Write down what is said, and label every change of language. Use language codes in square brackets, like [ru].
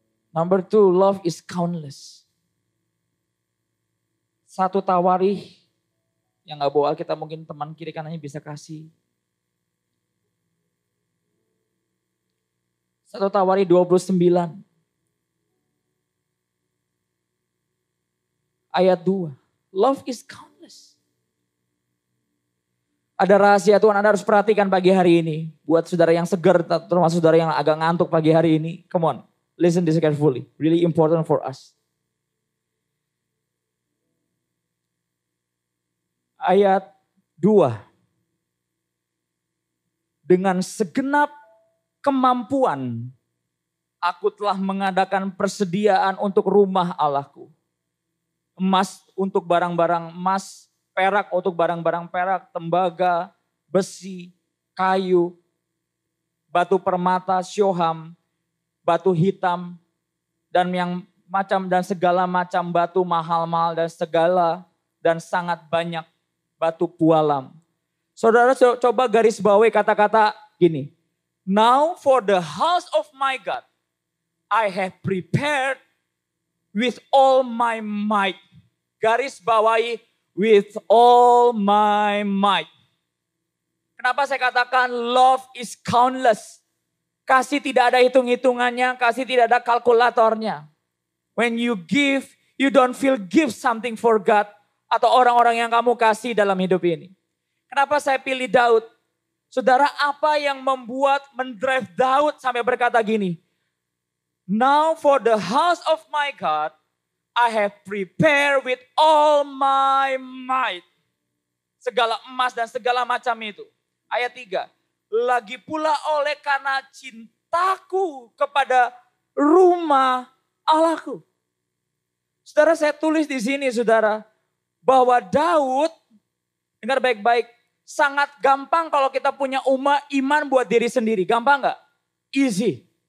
[en] Number 2, love is countless. [id] 1 Tawarikh yang gak bawa Alkitab mungkin teman kiri kanannya bisa kasih. 1 Tawarikh 29. Ayat 2. [en] Love is countless. [id] Ada rahasia Tuhan Anda harus perhatikan pagi hari ini. Buat saudara yang segar, termasuk saudara yang agak ngantuk pagi hari ini. [en] Come on. Listen this carefully. Really important for us. [id] Ayat 2. Dengan segenap kemampuan, aku telah mengadakan persediaan untuk rumah Allahku. Emas untuk barang-barang emas, perak untuk barang-barang perak, tembaga, besi, kayu, batu permata, syoham, batu hitam, dan segala macam batu mahal-mahal dan sangat banyak batu pualam. Saudara coba garis bawahi kata-kata gini. [en] Now for the house of my God, I have prepared with all my might. Garis bawahi with all my might. [id] Kenapa saya katakan [en] love is countless? [id] Kasih tidak ada hitung-hitungannya, kasih tidak ada kalkulatornya. [en] When you give, you don't feel give something for God [id] atau orang-orang yang kamu kasih dalam hidup ini. Kenapa saya pilih Daud? Saudara, apa yang mendrive Daud sampai berkata gini? [en] Now for the house of my God, I have prepared with all my might. [id] Segala emas dan segala macam itu. Ayat 3. Lagi pula oleh karena cintaku kepada rumah Allahku. Saudara, saya tulis di sini saudara. Bahwa Daud, dengar baik-baik. Sangat gampang kalau kita punya iman buat diri sendiri. Gampang gak? Easy.